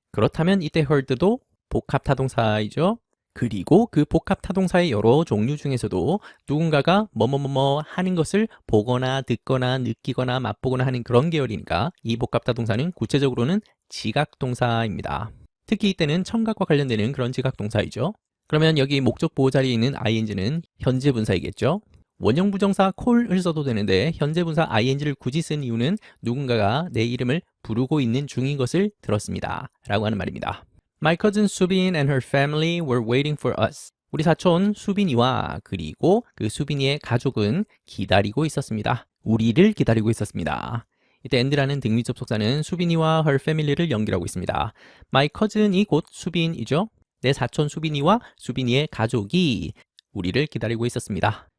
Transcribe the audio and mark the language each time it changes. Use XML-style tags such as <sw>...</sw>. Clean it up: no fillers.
<ko>그렇다면 이때 heard도 복합 타동사이죠. 그리고 그 복합 타동사의 여러 종류 중에서도 누군가가 뭐뭐뭐뭐 하는 것을 보거나 듣거나 느끼거나 맛보거나 하는 그런 계열이니까 이 복합 타동사는 구체적으로는 지각동사입니다. 특히 이때는 청각과 관련되는 그런 지각동사이죠. 그러면 여기 목적 보호 자리에 있는 ing는 현재 분사이겠죠. 원형 부정사 call을 써도 되는데 현재 분사 ing를 굳이 쓴 이유는 누군가가 내 이름을 부르고 있는 중인 것을 들었습니다. 라고 하는 말입니다.</ko> <en>My cousin Subin and her family were waiting for us.</en> <ko>우리 사촌 수빈이와 그리고 그 수빈이의 가족은 기다리고 있었습니다. 우리를 기다리고 있었습니다. 이때 and라는 등위 접속사는 수빈이와 her family를 연결하고 있습니다. My cousin이 곧 수빈이죠. 내 사촌 수빈이와 수빈이의 가족이 우리를 기다리고 있었습니다.</ko>